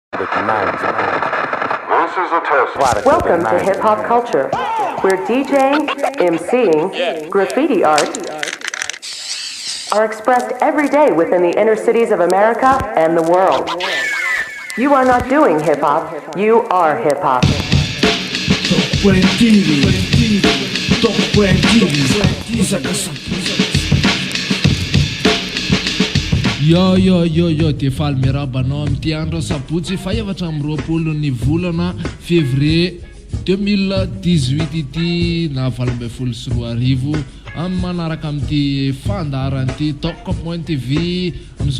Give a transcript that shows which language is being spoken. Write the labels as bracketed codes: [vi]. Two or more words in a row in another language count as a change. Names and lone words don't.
[en] Welcome to Hip Hop Culture, where DJing, MCing, graffiti art are expressed every day within the inner cities of America and the world. You are not doing hip hop, you are hip hop. [mg] Yo defaly miarabanao amty andro sabotsy fa efatra amby roapolo ny volana février 2018 ity na 24 amin'ny manaraka amty fandaran'ity Top Point TV am'izao